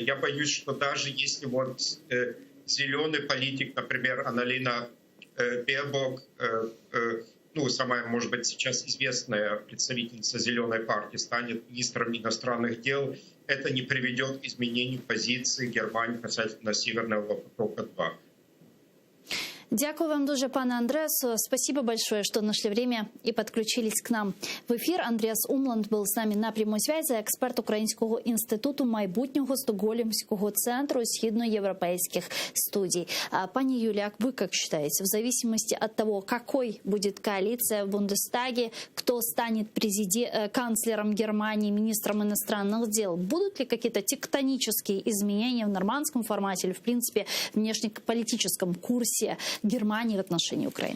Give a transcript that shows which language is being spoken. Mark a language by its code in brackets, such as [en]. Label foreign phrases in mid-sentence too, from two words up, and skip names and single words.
[ru] Я боюсь, что даже если вот зеленый политик, например, Анналена Бербок, ну, самая, может быть, сейчас известная представительница Зеленой партии, станет министром иностранных дел, это не приведет к изменению позиции Германии касательно Северного потока-2. [uk] Дякую вам дуже, пане Андреасу. [ru] Спасибо большое, что нашли время и подключились к нам в ефір. Андреас Умланд был с нами на прямой связи, [uk] експерт Українського інституту майбутнього Стокгольмського центру східноевропейских студий. [ru] Пани Юлия, вы как считаете, в зависимости от того, какой будет коалиция в Бундестаге, кто станет канцлером Германии, министром иностранных дел, будут ли какие-то тектонические изменения в нормандском формате или, в принципе, в внешнеполитическом курсе Германии в отношении Украины?